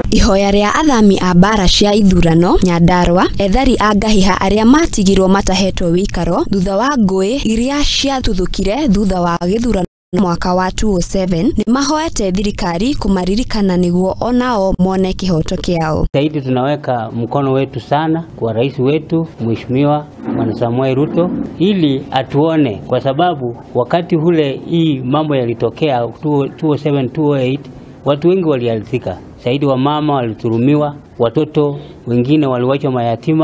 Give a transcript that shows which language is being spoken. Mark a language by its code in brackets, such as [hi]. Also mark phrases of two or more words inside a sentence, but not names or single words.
[ki] Ihoya ria athami a mbara cia ithurano Nyandarua ethari a ngahiha aria matigirwo matahetwo wikaro thutha wa ngui iria ciathuthukire thutha wa githurano mwaka wa 2007 ni mahoete thirikari kumaririkana niguo onao mone kihoto kiao. [sw] Zaidi tunaweka mkono wetu sana kwa rais wetu Mheshimiwa Bwana Samuel Ruto ili atuone, kwa sababu wakati ule hii mambo yalitokea 2007-2008 watu wengi waliathirika. Zaidi wa mama waliturumiwa, watoto wengine waliwachwa mayatima.